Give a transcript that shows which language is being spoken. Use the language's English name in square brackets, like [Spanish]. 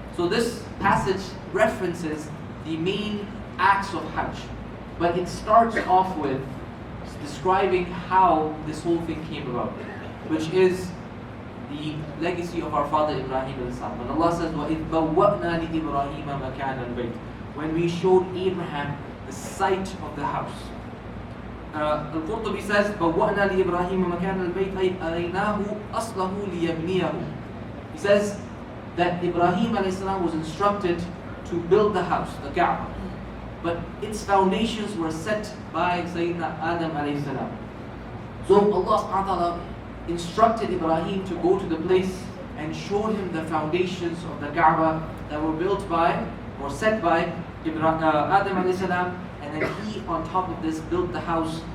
[English] So this passage references the main acts of Hajj, but it starts off with describing how this whole thing came about, which is the legacy of our father Ibrahim alayhi salam. When Allah says, [Arabic] وَإِذْ بَوَّأْنَا لِإِبْرَاهِيمَ مَكَانَ الْبَيْتِ, [English] when we showed Abraham the site of the house. Al-Qurtubi says, [Arabic] بَوَّأْنَا لِإِبْرَاهِيمَ مَكَانَ الْبَيْتِ أَيْ أَرَيْنَاهُ أَصْلَهُ لِيَبْنِيَهُ. [English] He says that Ibrahim alayhi salam was instructed to build the house, the Kaaba, but its foundations were set by Sayyidina Adam alayhi salam. So Allah subhanahu wa ta'ala instructed Ibrahim to go to the place and showed him the foundations of the Kaaba that were built by, or set by Adam alayhi salam, and then he on top of this built the house.